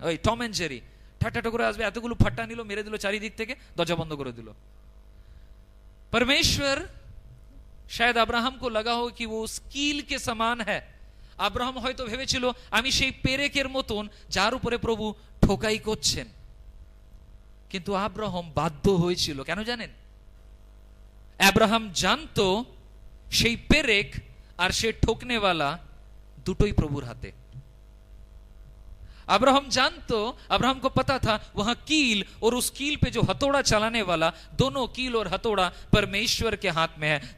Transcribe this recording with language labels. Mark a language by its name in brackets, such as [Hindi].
[Bangla] ওই Tom and Jerry, ঠাট্টা করে আসবে, এতগুলো ফাট্টা নিল, মেরে দিল চারিদিক থেকে, দরজা বন্ধ করে দিল। [Hindi] परमेश्वर शायद अब्राहम को लगा हो कि वो उस कील के समान है। [Bangla] আব্রাহাম হয়তো ভেবেছিল আমি সেই পেরেকের মতন যার উপরে প্রভু ঠোকাই করছেন, কিন্তু আব্রাহাম বাধ্য হয়েছিল। কেন জানেন? আব্রাহাম জানতো সেই পেরেক আর সে ঠোকনেওয়ালা দুটোই প্রভুর হাতে। [Hindi] अब्राहम जानतो, अब्राहम को पता था वहां कील और उस कील पे जो हथौड़ा चलाने वाला, दोनों कील और हथौड़ा परमेश्वर के हाथ में है।